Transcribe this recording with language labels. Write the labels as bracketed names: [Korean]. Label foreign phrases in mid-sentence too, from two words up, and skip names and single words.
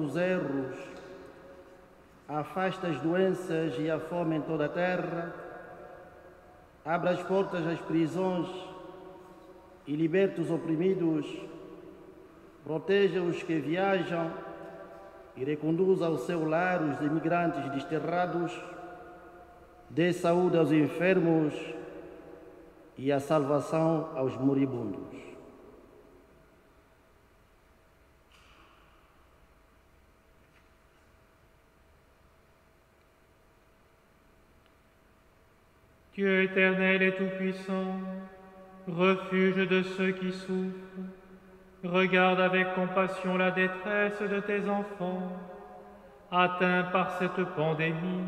[Portuguese] os erros, afaste as doenças e a fome em toda a terra, abra as portas às prisões e liberte os oprimidos, proteja os que viajam e reconduza ao seu lar os imigrantes desterrados, dê saúde aos enfermos e a salvação aos moribundos. [French] Dieu éternel et tout-puissant, refuge de ceux qui souffrent, regarde avec compassion la détresse de tes enfants, atteints par cette pandémie.